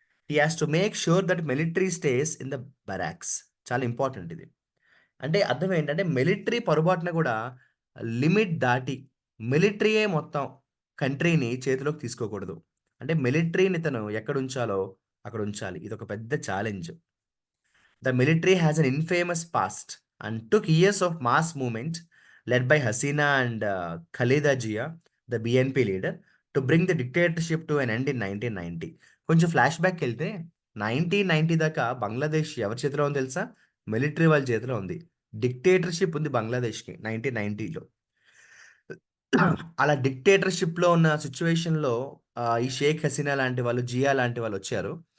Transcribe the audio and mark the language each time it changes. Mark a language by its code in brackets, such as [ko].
[en] He has to make sure that military stays in the barracks. [te] చాలా important ఇది. అంటే అర్థం ఏంటంటే మిలిటరీ పొరపాటున కూడా లిమిట్ దాటి మిలిటరీయే మొత్తం కంట్రీని చేతిలోకి తీసుకోకూడదు. అంటే మిలిటరీని తను ఎక్కడ ఉంచాలో అక్కడ ఉంచాలి. ఇదొక పెద్ద challenge. [en] The military has an infamous past and took years of mass movement led by Hasina and Khaleda Jia, the BNP leader, to bring the dictatorship to an end in 1990. [te] కొంచెం ఫ్లాష్ బ్యాక్ వెళ్తే 1990 దాకా బంగ్లాదేశ్ ఎవరి చేతిలో ఉంది తెలుసా? Military వాళ్ళ చేతిలో ఉంది. డిక్టేటర్షిప్ ఉంది బంగ్లాదేశ్‌కి 1990లో. అలా డిక్టేటర్‌షిప్‌లో ఉన్న సిట్యుయేషన్‌లో ఈ షేక్ హసీనా లాంటి వాళ్ళు, జియా లాంటి వాళ్ళొచ్చారు.